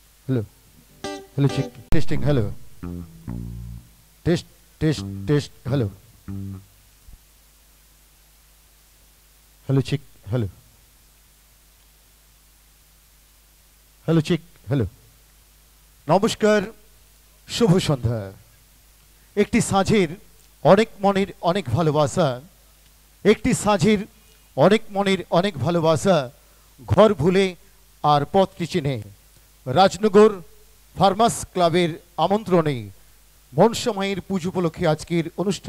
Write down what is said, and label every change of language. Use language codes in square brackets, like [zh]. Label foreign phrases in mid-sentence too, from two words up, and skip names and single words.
[en] hello hello check testing hello test test test hello hello check hello hello check hello [ne] नमस्कार शुभ सन्ध्या [bn] একটি সাঁঝের অনেক মনের অনেক ভালোবাসা একটি সাঁঝের অনেক মনের অনেক ভালোবাসা ঘর ভুলে আর পথটি চিনে রাজনগর ফার্মাস ক্লাবের আমন্ত্রণে মনসা মায়ের পুজো উপলক্ষে আজকের অনুষ্ঠান